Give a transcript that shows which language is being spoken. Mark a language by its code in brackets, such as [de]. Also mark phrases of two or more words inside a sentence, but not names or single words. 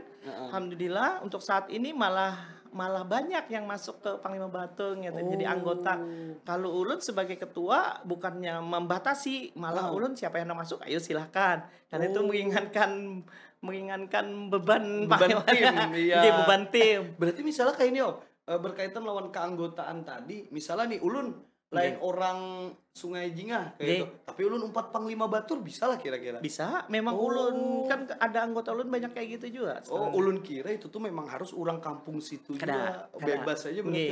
[id] Alhamdulillah untuk saat ini malah banyak yang masuk ke Panglima Batung gitu, jadi anggota. Kalau ulun sebagai ketua bukannya membatasi, malah ulun siapa yang mau masuk ayo silahkan. Karena itu meringankan beban tim. Iya. Beban tim. Berarti misalnya kayak ini berkaitan lawan keanggotaan tadi, misalnya nih ulun lain orang Sungai Jingah kayak gitu. Tapi ulun umpat Panglima Batur bisa lah kira-kira. Bisa, memang ulun kan ada anggota ulun banyak kayak gitu juga. Ulun kira itu tuh memang harus orang kampung situ juga. Bebas aja berarti.